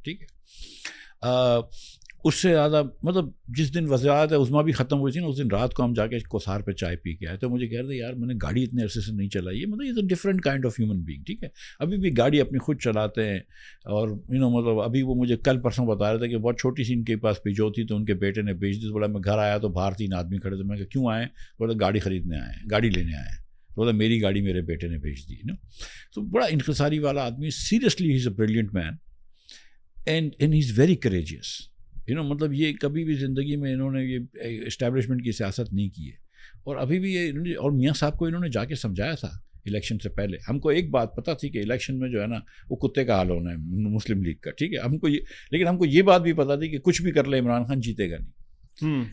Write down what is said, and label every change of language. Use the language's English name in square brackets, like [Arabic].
[Urdu] ٹھیک ہے, اس سے زیادہ مطلب جس دن وزارت عظمیٰ بھی ختم ہوئی تھی نا, اس دن رات کو ہم جا کے کوثار پہ چائے پی کے آئے, تو مجھے کہہ رہے تھے یار میں نے گاڑی اتنے عرصے سے نہیں چلائی ہے, مطلب یہ تو [English] Different kind of human being. [Urdu] ٹھیک ہے, ابھی بھی گاڑی اپنی خود چلاتے ہیں. اور مطلب ابھی وہ مجھے کل پرسوں بتا رہے تھے کہ بہت چھوٹی سی ان کے پاس پیجو تھی تو ان کے بیٹے نے بیچ دی. بولا میں گھر آیا تو باہر 3 آدمی کھڑے تھے. میں کہا کیوں آئے؟ بولا گاڑی خریدنے آئے ہیں, گاڑی لینے آئے ہیں. بولا میری گاڑی میرے بیٹے نے بیچ دی. تو بڑا انکساری والا آدمی, [English] Seriously he is a brilliant man and he is very courageous. [Urdu] مطلب یہ کبھی بھی زندگی میں انہوں نے یہ اسٹیبلشمنٹ کی سیاست نہیں کی ہے. اور ابھی بھی یہ, اور میاں صاحب کو انہوں نے جا کے سمجھایا تھا الیکشن سے پہلے. ہم کو ایک بات پتہ تھی کہ الیکشن میں جو ہے نا وہ کتے کا حال ہونا ہے مسلم لیگ کا. ٹھیک ہے, لیکن ہم کو یہ بات بھی پتہ تھی کہ کچھ بھی کر لے عمران خان جیتے گا نہیں.